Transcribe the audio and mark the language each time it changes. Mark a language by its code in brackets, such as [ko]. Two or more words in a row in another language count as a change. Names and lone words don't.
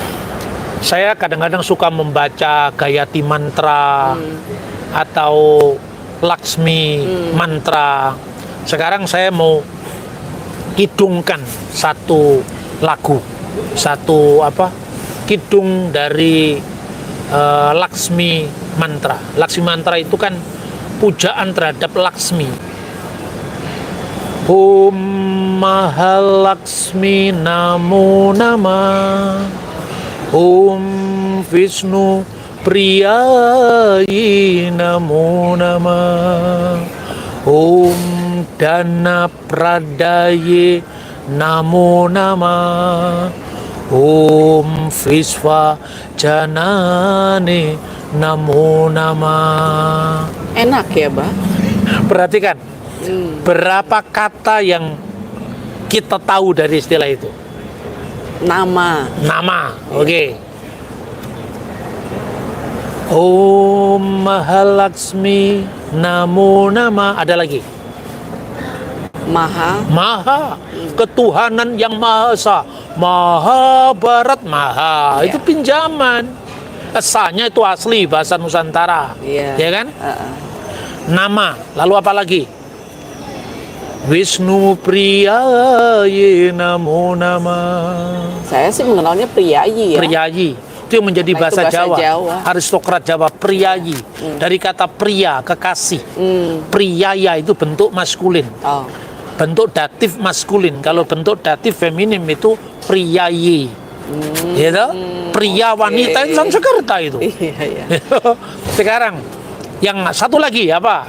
[id] Saya kadang-kadang suka membaca Gayatri Mantra atau Laksmi Mantra. Sekarang saya mau kidungkan satu lagu, kidung dari Laksmi Mantra. Laksmi Mantra itu kan pujaan terhadap Laksmi. [sa] Om Mahalaksmi Namo Namah, Om Vishnu Priyayi Namo Namah, Om Dana Pradaye Namo Namah, Om Visva Janane Namo Namah. [id] Enak ya, Bah? Perhatikan berapa kata yang kita tahu dari istilah itu. Nama. Nama, oke. [sa] Om Mahalaksmi Namo Nama. [id] Ada lagi. Maha. Ketuhanan yang Maha Esa. Maha Barat Maha. Itu pinjaman. Esanya itu asli bahasa Nusantara. Ya kan? Nama. Lalu apa lagi? [sa] Wisnu Priyayi Namo Nama. [id] Saya sih mengenalnya Priyayi ya. Priyayi. Itu yang menjadi bahasa Jawa. Aristokrat Jawa, priyayi. Dari kata pria, kekasih. Priyaya itu bentuk maskulin. Bentuk datif maskulin. Kalau bentuk datif feminim itu priyayi. Gitu? Pria wanita itu Sanskerta itu. Sekarang yang satu lagi apa?